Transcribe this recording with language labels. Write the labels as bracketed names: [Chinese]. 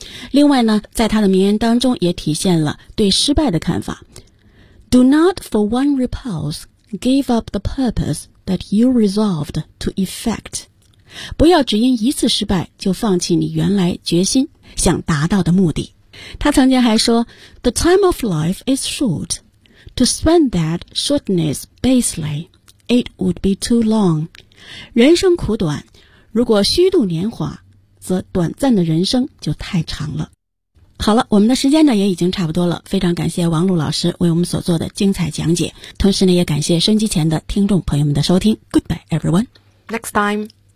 [Chinese] 另外呢，在他的名言当中也体现了对失败的看法 [English] ：“Do not for one repulse give up the purpose that you resolved to effect。” [Chinese] 不要只因一次失败就放弃你原来决心想达到的目的。他曾经还说 [English] The time of life is short. To spend that shortness basely, it would be too long. [Chinese] 人生苦短，如果虚度年华，则短暂的人生就太长了。好了，我们的时间呢也已经差不多了，非常感谢王璐老师为我们所做的精彩讲解，同时呢也感谢收机前的听众朋友们的收听。 [English] Goodbye everyone. Next time.